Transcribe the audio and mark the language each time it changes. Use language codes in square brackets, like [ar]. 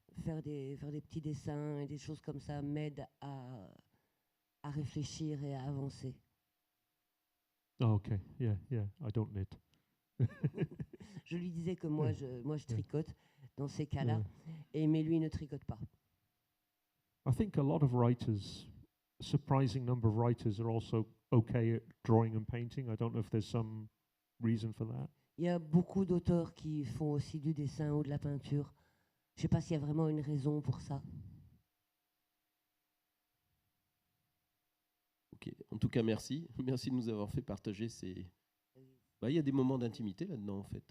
[fr] faire des petits dessins et des choses comme ça m'aide à réfléchir et à avancer. [en] Oh, okay. Yeah, yeah. I don't knit. [fr] Je lui disais que moi, je tricote dans ces cas-là, mais lui ne tricote pas. [en] I think a lot of writers, a surprising number of writers, are also okay at drawing and painting. I don't know if there's some reason for that. [fr] Il y a beaucoup d'auteurs qui font aussi du dessin ou de la peinture. Je ne sais pas s'il y a vraiment une raison pour ça. Ok. En tout cas, merci. Merci de nous avoir fait partager ces. Il y a des moments d'intimité là-dedans, en fait.